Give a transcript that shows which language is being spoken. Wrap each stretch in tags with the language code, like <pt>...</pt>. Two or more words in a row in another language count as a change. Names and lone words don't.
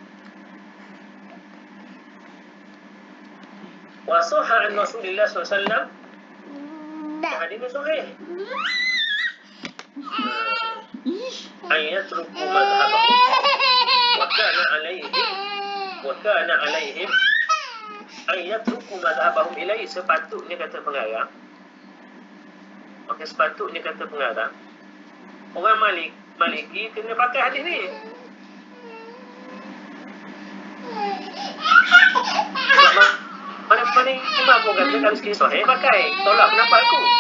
<ar>وصح عن رسول الله ﷺ.</ar> <ms>Hadis ni sahih.</ms> <ar>أيترك مذهبهم وكان عليهم أيترك مذهبهم إلي.</ar> <ms>Sepatutnya kata pengarang yang sepatutnya kata pengarang, orang Maliki kena pakai hadis ni. Mana imam pun kata kalau sekali sahih pakai, tolak pendapat aku.</ms>